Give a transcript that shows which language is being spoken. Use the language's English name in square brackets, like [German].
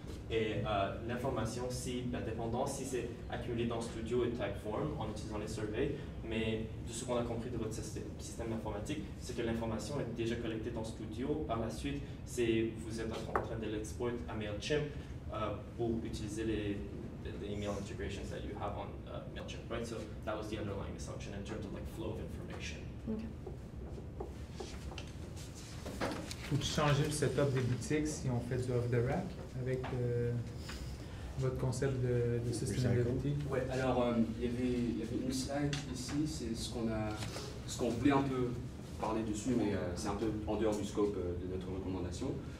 [French] Et l'information, dépendant si c'est accumulé dans Studio et Typeform en utilisant les surveys, mais de ce qu'on a compris de votre système informatique, c'est que l'information est déjà collectée dans Studio. Par la suite, vous êtes en train de l'exporter à MailChimp pour utiliser les [English] email integrations that you have on MailChimp, right? So that was the underlying assumption in terms of like flow of information. OK. [French] Faut-tu changer le setup des boutiques si on fait du off-the-rack avec votre concept de sustainability? Ouais, alors il y avait une slide ici, c'est ce qu'on voulait un peu parler dessus, mais c'est un peu en dehors du scope de notre recommandation.